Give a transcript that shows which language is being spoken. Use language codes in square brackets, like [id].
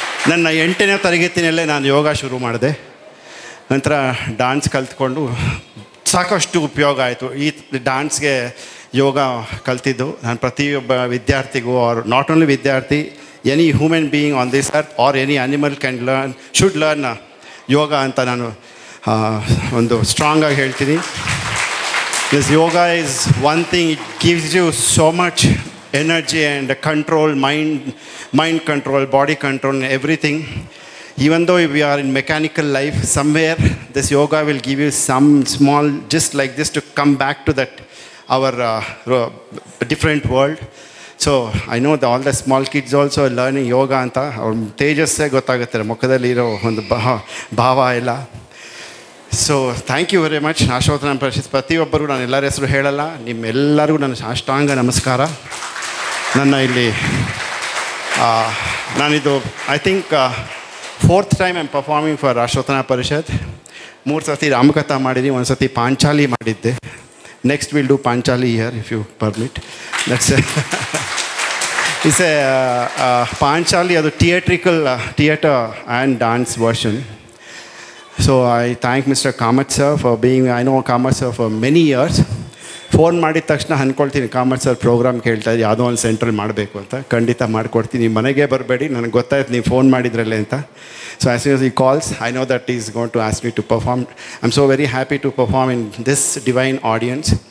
[kn] ನನ್ನ 8ನೇ ತರಗತಿನಲ್ಲೇ ನಾನು ಯೋಗ ಶುರು ಮಾಡಿದೆ. ನಂತರ ಡ್ಯಾನ್ಸ್ ಕಲ್ತ್ಕೊಂಡು ಸಾಕಷ್ಟು ಉಪಯೋಗ ಆಯಿತು. ಈ ಡ್ಯಾನ್ಸ್ಗೆ ಯೋಗ ಕಲ್ತಿದ್ದು ನಾನು ಪ್ರತಿಯೊಬ್ಬ ವಿದ್ಯಾರ್ಥಿಗೂ, [en] are not only ವಿದ್ಯಾರ್ಥಿ, any human being on this earth or any animal can learn, should learn yoga [kn] ಅಂತ ನಾನು ಒಂದು ಸ್ಟ್ರಾಂಗಾಗಿ ಹೇಳ್ತೀನಿ. [en] This yoga is one thing, it gives you so much energy and control, mind control, body control, everything. Even though we are in mechanical life, somewhere this yoga will give you some small, just like this, to come back to that, our different world. So I know that all the small kids also are learning yoga anta, [kn] ಅವ್ರ ತೇಜಸ್ಸೇ ಗೊತ್ತಾಗುತ್ತೆ ಮುಖದಲ್ಲಿ ಇರೋ ಒಂದು ಭಾವ ಎಲ್ಲ. [en] So thank you very much. [kn] ರಾಷ್ಟ್ರೋತ್ತನ ಪರಿಷತ್ ಪ್ರತಿಯೊಬ್ಬರು, ನಾನು ಎಲ್ಲರ ಹೆಸರು ಹೇಳಲ್ಲ, ನಿಮ್ಮೆಲ್ಲರಿಗೂ ನನ್ನ ಸಾಷ್ಟಾಂಗ ನಮಸ್ಕಾರ. ನನ್ನ ಇಲ್ಲಿ ನಾನಿದು [en] I think 4th time I am performing for Rashtrotthana Parishat. [kn] 3 ಸತಿ ರಾಮಕಥಾ ಮಾಡಿದ್ದೀನಿ, 1 ಸತಿ ಪಾಂಚಾಲಿ ಮಾಡಿದ್ದೆ. [en] Next will do Panchali year if you permit. That's it's a Panchali, ಅದು theatre and dance version. So I thank Mr. Kamath sir for being, I know Kamath sir for many years. [kn] Phone ಮಾಡಿದ ತಕ್ಷಣ ಅಂದ್ಕೊಳ್ತೀನಿ, Kamath sir program ಕೇಳ್ತಾ ಇದ್ದು ಯಾವುದೋ ಒಂದು ಸೆಂಟ್ರಲ್ಲಿ ಮಾಡಬೇಕು ಅಂತ. ಖಂಡಿತ ಮಾಡಿಕೊಡ್ತೀನಿ, ಮನೆಗೆ ಬರಬೇಡಿ, ನನಗೆ ಗೊತ್ತಾಯ್ತು ನೀವು ಫೋನ್ ಮಾಡಿದ್ರಲ್ಲೇ ಅಂತ. [en] So as soon as he calls, I know that is going to ask me to perform. I am so very happy to perform in this divine audience.